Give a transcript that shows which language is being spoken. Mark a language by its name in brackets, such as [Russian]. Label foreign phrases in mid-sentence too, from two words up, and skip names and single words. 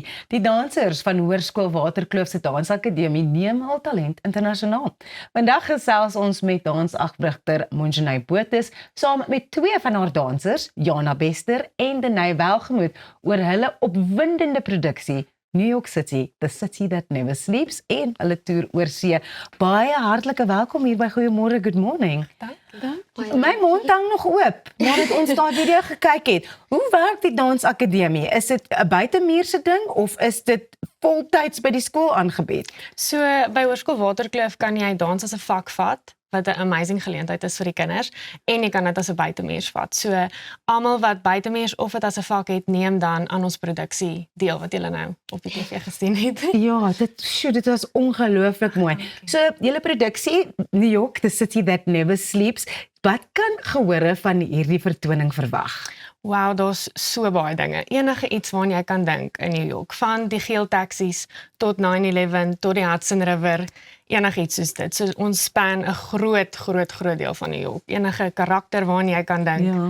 [Afrikaans] Die dansers van Hoërskool Waterkloof se Dansakademie neem hul talent internasionaal. Vandag gesels ons met dansafrigter Monjanay Botes saam met twee van haar dansers, Jana Bester en Denay Welgemoed, oor hulle opwindende produksie New York City, the city that never sleeps, en hulle toer oor see. Baie hartlike welkom hier by Goeiemôre, [English] good morning. [Afrikaans] Dank. My mond hang nog oop, nadat ons daai video gekyk het. Hoe werk die dansakademie? Is dit 'n buitemuurse ding of is dit voltyds by die skool aangebied? So by Hoërskool Waterkloof kan jy dans as 'n vak vat, wat 'n amazing geleentheid is vir die kinders, en jy kan dit as 'n buitemuurs vat. So almal wat buitemuurs of dit as 'n vak het, neem dan aan ons produksie deel wat julle nou op die TV gesien het. Ja, dit was ongelooflik mooi. So, julle produksie, New York, the city that never sleeps, wat kan gehore van hierdie vertoning verwag? Wow, daar's so baie dinge. Enige iets waaraan jy kan dink in New York, van die geel taksies tot 9/11 tot die Hudson River, enigiets soos dit. So ons span 'n groot deel van New York. Enige karakter waaraan jy kan dink.